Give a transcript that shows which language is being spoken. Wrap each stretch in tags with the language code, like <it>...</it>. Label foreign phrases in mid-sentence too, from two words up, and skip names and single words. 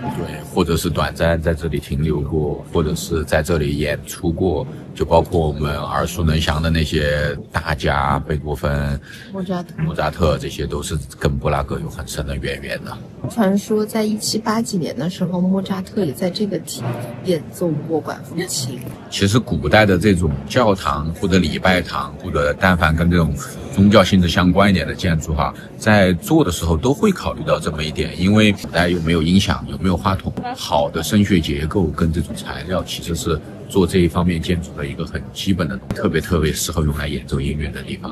<zh>對，或者是短暫在這裡停留過，或者是在這裡演出過，就包括我們耳熟能詳的那些大家，貝多芬、莫扎特，這些都是跟布拉格有很深的淵源的。傳說在1780幾年的時候，莫扎特也在這個廳演奏過管風琴。其實古代的這種教堂或者禮拜堂，或者但凡跟這種宗教性質相關一點的建築哈，在做的時候都會考慮到這麼一點，因為大家有沒有音響，有沒有話筒，好的聲學結構跟這種材料其實是做這一方面建築的一個很基本的，特別適合用來演奏音樂的地方。</zh>